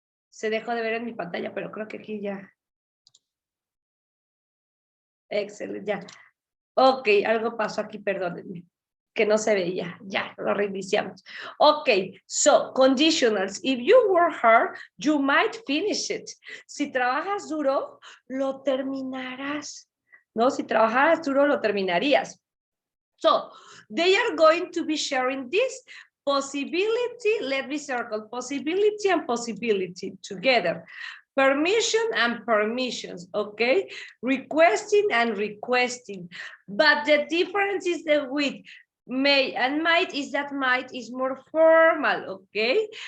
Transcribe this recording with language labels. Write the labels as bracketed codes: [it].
[es] Se dejó de ver en mi pantalla, pero creo que aquí ya. Excelente, ya. Ok, algo pasó aquí, perdónenme. Que no se veía. Ya, lo reiniciamos. Ok, [en] so, conditionals. If you work hard, you might finish it. [es] Si trabajas duro, lo terminarás. ¿No? Si trabajaras duro, lo terminarías. [en] So, they are going to be sharing this possibility, let me circle, possibility and possibility together. Permission and permissions, okay? Requesting and requesting. But the difference is that with may and might is that might is more formal, okay?